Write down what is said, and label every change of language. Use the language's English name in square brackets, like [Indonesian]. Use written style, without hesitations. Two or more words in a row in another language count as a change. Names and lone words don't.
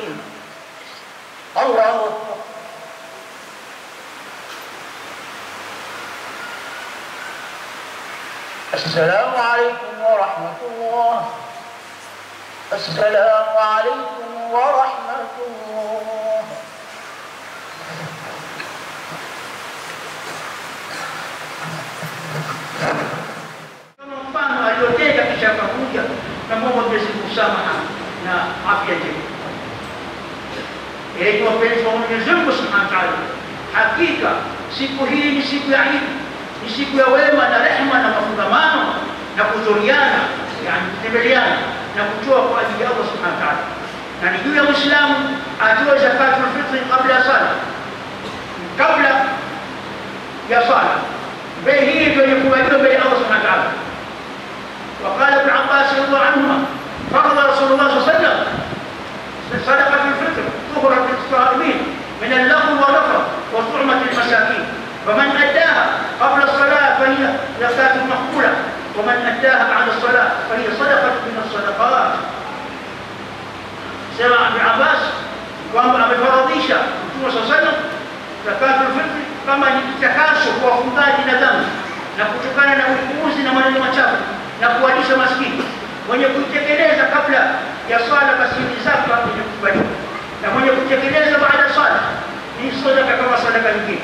[Arabic] الله أكبر. السلام عليكم ورحمة الله. السلام عليكم ورحمة الله. [Swahili] Mfano aliotenda kisha akakuja na Mungu Mwenyezi msamaha na afya njema. Ili wapenzi wa Mwenyezi Mungu [Arabic] سبحانه وتعالى, [Swahili] hakika siku hii ni siku ya Eid, ni siku ya wema na rehema na mafungamano na kuzuriana, yani kutembeleana na kutoa kwa ajili ya Allah [Arabic] سبحانه وتعالى. [Swahili] Na ni juu ya Muislamu atoe [Arabic] زكاة الفطر [Swahili] kabla ya sala, kabla ya sala. Bei hii ndio inakubaliwa mbele ya Allah [Arabic] سبحانه وتعالى. وقال ابن عباس رضي الله عنهما فرض رسول الله صلى الله عليه وسلم صدقة الفطر طهرة للصائمين من اللغو والرفث وطعمة المساكين، فمن أداها قبل الصلاة فهي زكاة مقبولة، ومن أداها بعد الصلاة فهي صدقة من الصدقات. سمع ابن عباس [Swahili] kwamba amefaradhisha Mtume [Arabic] صلى الله عليه وسلم زكاة الفطر [Swahili] kama ni kitakaso kwa wafungaji na dhambi na kutokana na upuuzi na maneno machafu na kuwalisha maskini. Mwenye kuitekeleza kabla ya swala basi ni zaka inakubaliwa, na mwenye kutekeleza baada ya swala ni sadaka kama sadaka nyingine.